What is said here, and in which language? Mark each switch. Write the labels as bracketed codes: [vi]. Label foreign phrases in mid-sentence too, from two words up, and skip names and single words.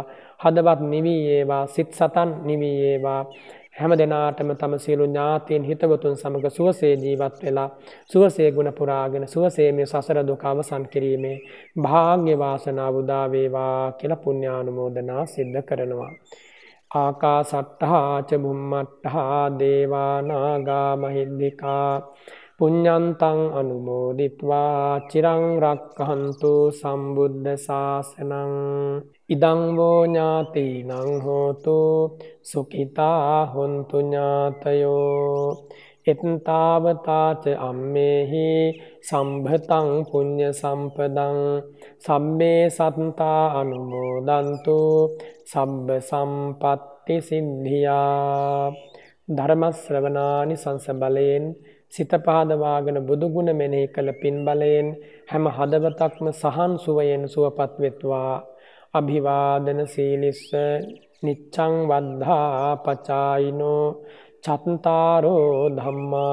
[si] හදවත් නිවි වේවා, සිත සතන් නිවි වේවා. හැම දිනාටම තම සියලු ඥාතීන් හිතවතුන් සමග සුවසේ ජීවත් වෙලා සුවසේ ගුණ පුරාගෙන සුවසේ මේ සසර දුක අවසන් කිරීමේ භාග්‍ය වාසනාව උදා වේවා කියලා පුණ්‍යානුමෝදනා සිද්ධ කරනවා. [pi] ආකාසට්ඨා ච බුම්මට්ඨා දේවා නාග මහිද්దికා පුඤ්ඤන්තං අනුමෝදිත්වා චිරං රක්ඛන්තු සම්බුද්ධ ශාසනං ඉදං වූ ඥාතිනං හෝතු සුඛිතා හොන්තු ඥාතයෝ එත්තාවතාච අම්මේහි සම්භතං පුඤ්ඤ සම්පදං සම්මේ සත්තා අනුමෝදන්තු සබ්බ සම්පත්ති සිද්ධියා ධර්ම [si] ශ්‍රවණානි සංස බලයෙන් සිත පහදවාගෙන බුදු ගුණ මෙනෙහි කළ පින් බලයෙන් හැම හදවතක්ම සහන් සුවයෙන් සුවපත් වෙත්වා අභිවාදන [pi] සීලිස්ස නිච්ඡං වද්ධා පචායිනෝ චත්තාරෝ ධම්මා